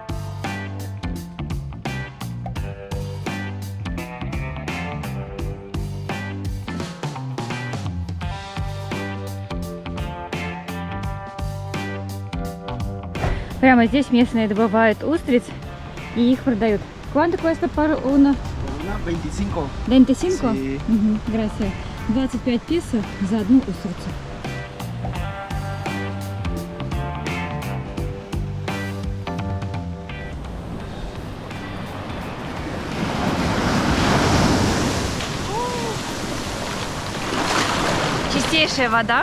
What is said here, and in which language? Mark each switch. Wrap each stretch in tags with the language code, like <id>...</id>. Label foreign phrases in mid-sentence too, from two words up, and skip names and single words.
<ru>Прямо здесь местные добывают устриц и их продают.</ru> <es>¿Cuánto cuesta para uno? 25. 25? Sí.</es> <ru>Gracias. 25 песо за одну устрицу. Чистейшая вода.</ru>